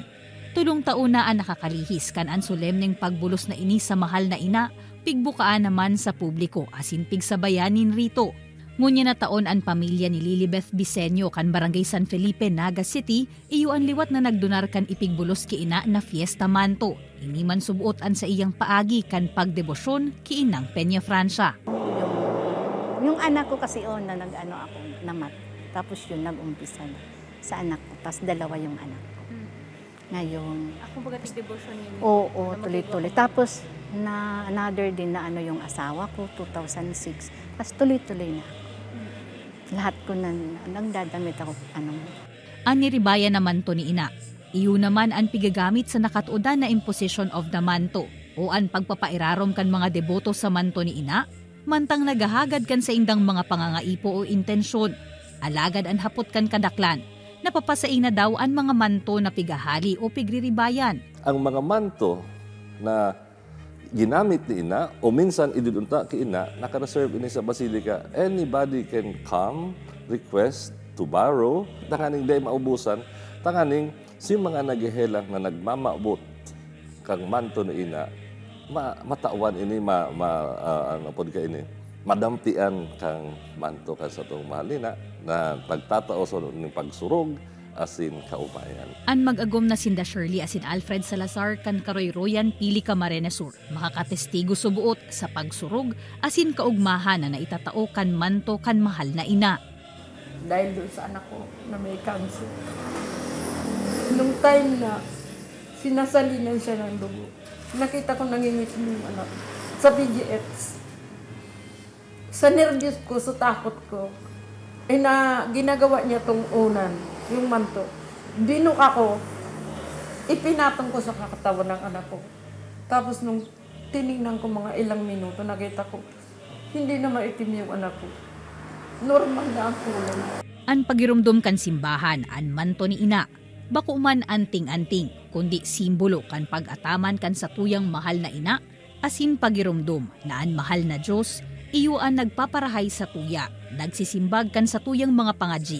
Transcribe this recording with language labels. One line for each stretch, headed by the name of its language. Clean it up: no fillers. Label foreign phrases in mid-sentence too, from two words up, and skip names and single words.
Bikol: Tulong taon na ang nakakalihis kan ang solemneng pagbulos na ini sa mahal na ina, pigbukaan naman sa publiko asin pigsabayanin rito. Ngunya na taon ang pamilya ni Lilibeth Bisenyo kan Barangay San Felipe, Naga City, iyo ang liwat na nagdonar kan ipigbulos ki ina na fiesta manto. Ini man subuot an sa iyang paagi kan pagdebosyon ki inang Peña Francia.
Filipino: Yung anak ko kasi na nag-ano ako namat. Tapos yun nag-umpisa na sa anak ko. Tapos dalawa yung anak ko. Ngayon. Ako baga devotion niyo? Oo, tuloy-tuloy. Tapos na another din na ano yung asawa ko, 2006. Tapos tuloy-tuloy na ako. Lahat ko na nagdadamit ako.
Bikol: Aniribaya naman to ni ina. Iyo naman ang pigagamit sa nakatuodan na
English: imposition of the
Bikol: manto o ang pagpapairarom kan mga deboto sa manto ni ina, mantang nagahagad kan sa indang mga pangangaipo o intensyon. Alagad ang hapot kan kadaklan. Napapasain na daw ang mga manto na pigahali o pigriribayan. Ang mga manto na ginamit ni ina o minsan idudunta ki ina, naka-reserve ini sa basilika.
English: Anybody can come, request to borrow,
Bikol: tanganing day maubusan, tanganing si mga nagihelang na nagmamaabot kang manto ni ina, matawan ini, ano po ka ini, madampian kang manto ka sa itong mahalina na pagtatao sa ng pagsurog asin kaubayan. An mag-agom na sinda Shirley asin Alfred Salazar kan Karoy-Royan Pili Camarines Sur makakatestigo subuot sa pagsurog asin kaugmahan na naitatao kan manto kan mahal na ina.
Filipino: Dahil doon sa anak ko na may cancer. Nung time na sinasalinan siya ng dugo, nakita ko nangingit yung anak sa PGX. Sa nervyos ko, sa takot ko, na ginagawa niya tong unan, yung manto. Binuk ako, ipinatong ko sa katawan ng anak ko. Tapos nung tinignan ko mga ilang minuto, nakita ko, hindi na maitim yung anak ko. Normal na ang kulay.
Bikol: An pagirumdum kan simbahan, an manto ni ina, bako man anting-anting, kundi simbolo kan pag-ataman kan sa tuyang mahal na ina, asin pagirumdum na an mahal na Diyos, iyo ang nagpaparahay sa tuya, nagsisimbag kan sa tuyang mga pangadji.